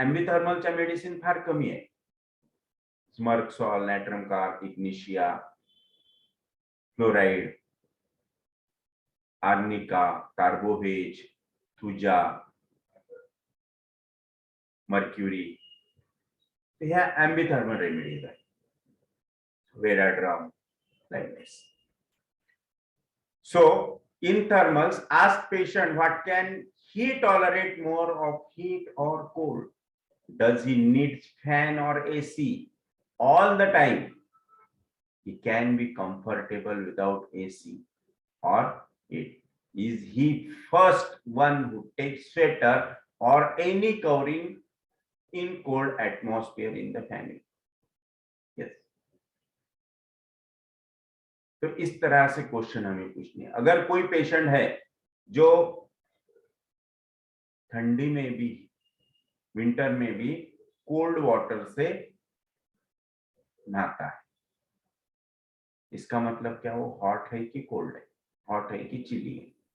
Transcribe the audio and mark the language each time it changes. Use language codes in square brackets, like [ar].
[mr] एम्बिथर्मलच्या medicine फार कमी आहे, स्मर्कसॉल, नॅट्रमकार, Ignatia, fluoride, arnica, carbo veg, thuja, mercury, ह्या एम्बिथर्मल रेमेडीज आहे, वेराड्रम, [en] like this. So in thermals, ask patient what can he tolerate more of, heat or cold? Does he need fan or AC all the time? He can be comfortable without AC, or is he first one who takes sweater or any covering in cold atmosphere in the family? Yes. [hi] तो इस तरह से question हमें पूछने। अगर कोई patient है जो ठंडी में भी, विंटर में भी कोल्ड वाटर से नहाता है, इसका मतलब क्या, वो हॉट है कि कोल्ड है, हॉट है कि चिली है?